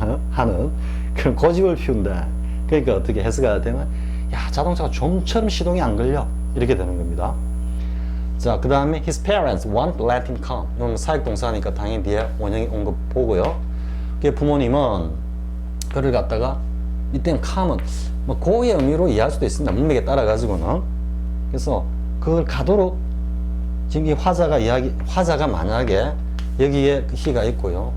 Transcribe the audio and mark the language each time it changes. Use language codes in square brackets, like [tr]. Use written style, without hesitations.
[ko] 하는 그런 고집을 피운다. 그러니까 어떻게 해석가 되면 야, 자동차가 좀처럼 시동이 안 걸려. 이렇게 되는 겁니다. 자, 그 다음에 [en] his parents won't let him come. [ko] 이건 사역동사니까 당연히 뒤에 원형이 온 거 보고요. 그 부모님은 그를 갖다가 이때는 come은 뭐 고의 의미로 이해할 수도 있습니다. 문맥에 따라 가지고는. 그래서 그걸 가도록 지금 이 화자가 만약에 여기에 he가 있고요.